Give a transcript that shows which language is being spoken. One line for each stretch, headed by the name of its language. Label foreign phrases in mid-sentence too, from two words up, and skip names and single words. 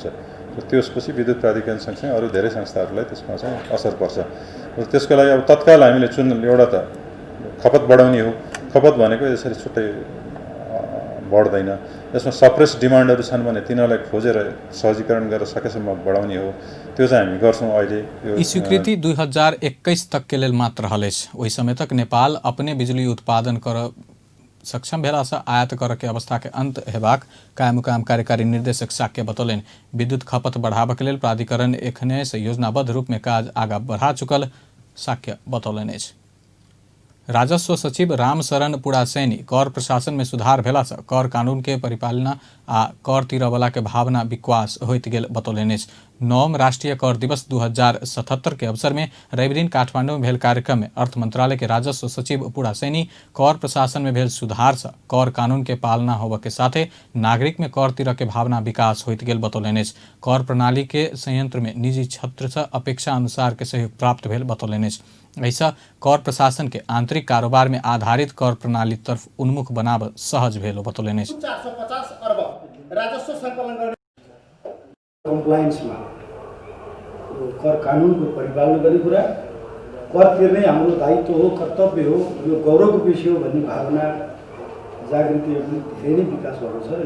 Nepali: त्यसपछि विद्युत प्राधिकरण सँगसँगै अरू धेरै संस्थाहरूलाई त्यसमा चाहिँ असर पर्छ। र त्यसको लागि अब तत्काल हामीले एउटा त खपत बढाउने हो। खपत भनेको यसरी छुट्टै बढ्दैन। यसमा
English: suppressed demands
Nepali: छन् भने तिनीहरूलाई खोजेर सहजीकरण गरेर सकेसम्म बढाउने हो। त्यो चाहिँ हामी गर्छौँ। अहिले
Maithili: ई स्वीकृति 2021 तक के लेल मात्र रहल अछि। ओहि समय तक नेपाल अपने बिजली उत्पादन करऽ सक्षम भेला से आयात करऽ के अवस्था के अंत हेबाक कायमुकाम कार्यकारी निर्देशक साक्य बतौलनि। विद्युत खपत बढ़ाबऽ के लेल प्राधिकरण एखने से योजनाबद्ध रूप में काज आगाँ बढ़ा चुकल साक्य बतौलनि अछि। राजस्व सचिव रामशरण पुडासैनी कर प्रशासन में सुधार भेला से कर कानून के परिपालना आ कर तीरऽ वाला के भावना विकास होइत गेल बतौलनि अछि। 9 राष्ट्रीय कर दिवस 2077 के अवसर में रवि दिन काठमाडौँ में भेल कार्यक्रम में अर्थ मंत्रालय के राजस्व सचिव पूरा सैनी कर प्रशासन में भेल सुधार से कर कानून के पालना होबे के साथे नागरिक में कर तिरह के भावना विकास होइत गेल बतौलनि। कर प्रणाली के संयंत्र में निजी क्षेत्र से अपेक्षा अनुसार के सहयोग प्राप्त भेल बतौलनि। ऐसा कर प्रशासन के आंतरिक कारोबार में आधारित कर प्रणाली तरफ उन्मुख बनाव सहज भेल बतौलनि।
Nepali: 450 अर्ब राजस्व सङ्कलन गर्ने कम्प्लायन्समा कर कानुनको परिपालन गर्ने कुरा, कर तिर्नै हाम्रो दायित्व हो, कर्तव्य हो, यो गौरवको विषय हो भन्ने भावना जागृति धेरै नै विकास भएको छ।